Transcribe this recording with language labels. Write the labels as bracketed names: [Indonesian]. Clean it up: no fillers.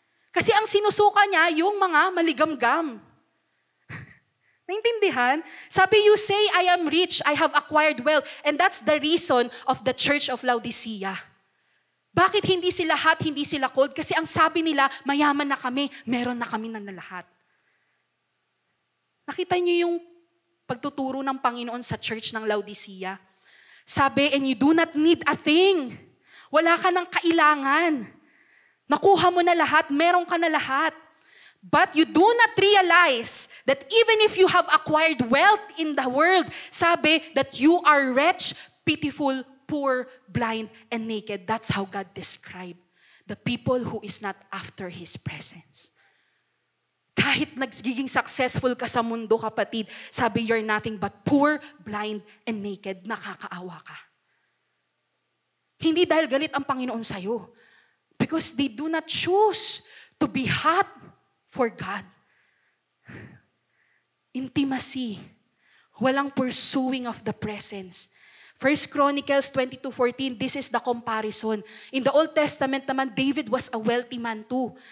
[Filipino] Kasi ang sinusuka niya, yung mga maligamgam. Naintindihan? [English] Sabi, you say, I am rich, I have acquired wealth. And that's the reason of the Church of Laodicea. [Filipino] Bakit hindi sila hot, hindi sila cold? Kasi ang sabi nila, mayaman na kami, meron na kami ng lahat. Nakita niyo yung pagtuturo ng Panginoon sa Church ng Laodicea. [English] Sabi, and you do not need a thing. [Filipino] Wala ka ng kailangan. Nakuha mo na lahat, meron ka na lahat. [English] But you do not realize that even if you have acquired wealth in the world, sabi that you are wretched, pitiful, poor, blind, and naked. That's how God described the people who is not after His presence. [Filipino] Kahit nagiging successful ka sa mundo, kapatid, sabi [English] you're nothing but poor, blind, and naked. [Filipino] Nakakaawa ka. Hindi dahil galit ang Panginoon sa'yo. [English] Because they do not choose to be hot for God. Intimacy. Walang pursuing of the presence. 1 Chronicles 22:14, this is the comparison. In the Old Testament naman, David was a wealthy man too.